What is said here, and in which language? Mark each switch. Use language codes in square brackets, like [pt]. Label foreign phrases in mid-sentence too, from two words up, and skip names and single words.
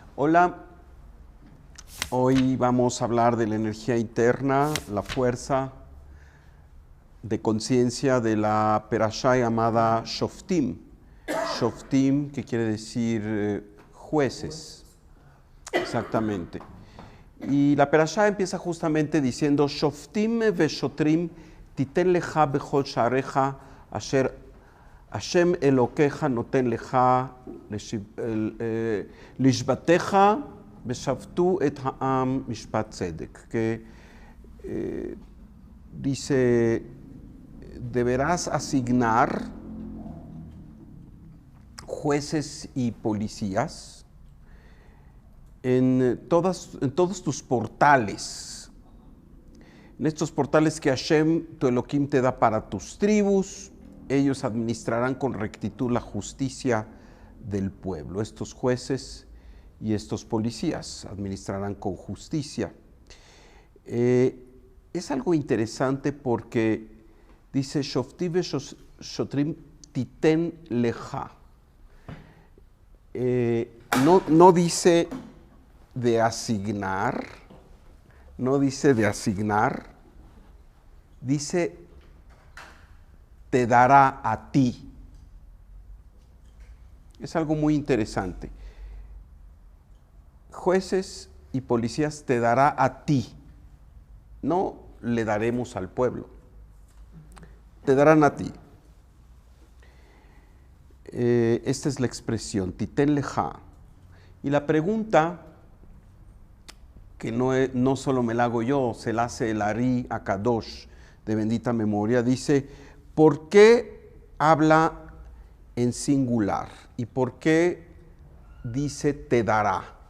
[es] Hola, hoy vamos a hablar de la energía interna, la fuerza de conciencia de la perashá llamada Shoftim. Shoftim, que quiere decir jueces, exactamente. Y la perashá empieza justamente diciendo [he] שופטים ושוטרים תתן לך בכל שעריך אשר ה' אלוקיך נותן לך לשבטיך ושפטו את העם משפט צדק, [es] que dice, deberás asignar jueces y policías en todos tus portales, en estos portales que Hashem, tu Elohim, te da para tus tribus. Ellos administrarán con rectitud la justicia del pueblo. Estos jueces y estos policías administrarán con justicia. Es algo interesante porque dice [he] שופטים ושוטרים תתן לך. [es] No dice de asignar, dice te dará a ti. Es algo muy interesante. Jueces y policías te dará a ti. No le daremos al pueblo. Te darán a ti. Esta es la expresión, [he] תתן לך. [es] Y la pregunta, que no solo me la hago yo, se la hace el Ari Akadosh de bendita memoria, dice, ¿por qué habla en singular? ¿Y por qué dice te dará?